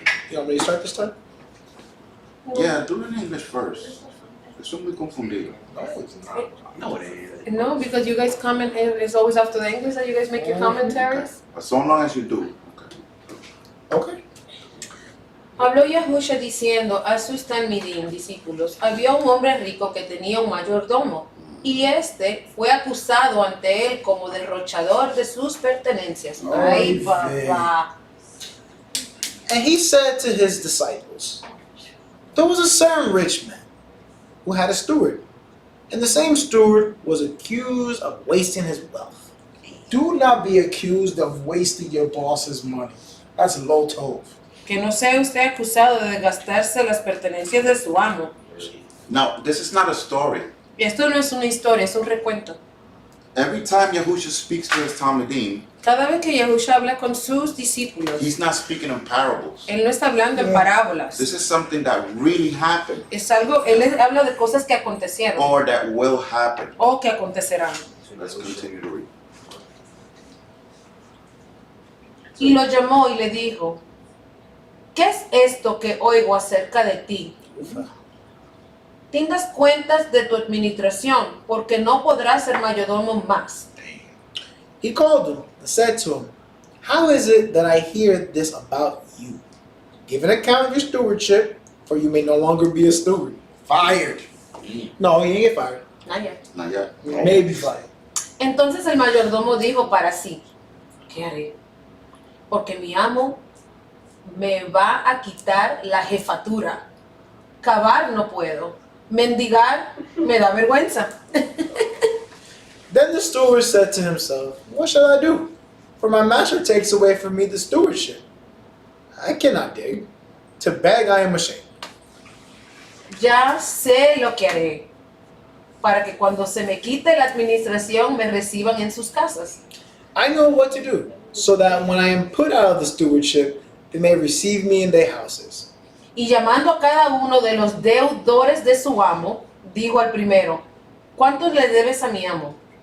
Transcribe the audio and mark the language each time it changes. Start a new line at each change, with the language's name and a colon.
English: You want me to start this time? Yeah, do it in English first.
Spanish: Eso muy confundido.
English: No, it ain't. No, because you guys comment, it's always after the English that you guys make your commentaries. So long as you do. Okay.
Spanish: Habló Yahusha diciendo a sus talmidim, discípulos, había un hombre rico que tenía un mayordomo, y este fue acusado ante él como derrochador de sus pertenencias. Ay, papá.
English: And he said to his disciples, there was a certain rich man who had a steward, and the same steward was accused of wasting his wealth. Do not be accused of wasting your boss's money. That's low tov.
Spanish: Que no sea usted acusado de gastarse las pertenencias de su amo.
English: Now, this is not a story.
Spanish: Esto no es una historia, es un recuento.
English: Every time Yahusha speaks to his Talmudim,
Spanish: Cada vez que Yahusha habla con sus discípulos,
English: he's not speaking in parables.
Spanish: él no está hablando en parábolas.
English: This is something that really happened
Spanish: Es algo, él habla de cosas que acontecieron
English: or that will happen.
Spanish: o que acontecerán.
English: Let's continue to read.
Spanish: Y lo llamó y le dijo, ¿qué es esto que oigo acerca de ti? Tengas cuentas de tu administración, porque no podrás ser mayordomo más.
English: He called him and said to him, how is it that I hear this about you? Give an account of your stewardship, for you may no longer be a steward. Fired. No, he didn't get fired. Not yet. Maybe fired.
Spanish: Entonces el mayordomo dijo para sí, ¿qué haré? Porque mi amo me va a quitar la jefatura. Cavar no puedo. Mendigar me da vergüenza.
English: Then the steward said to himself, what shall I do? For my master takes away from me the stewardship. I cannot dig. To beg I am ashamed.
Spanish: Ya sé lo que haré, para que cuando se me quite la administración me reciban en sus casas.
English: I know what to do, so that when I am put out of the stewardship, they may receive me in their houses.
Spanish: Y llamando a cada uno de los deudores de su amo, dijo al primero, ¿cuántos le debes a mi amo?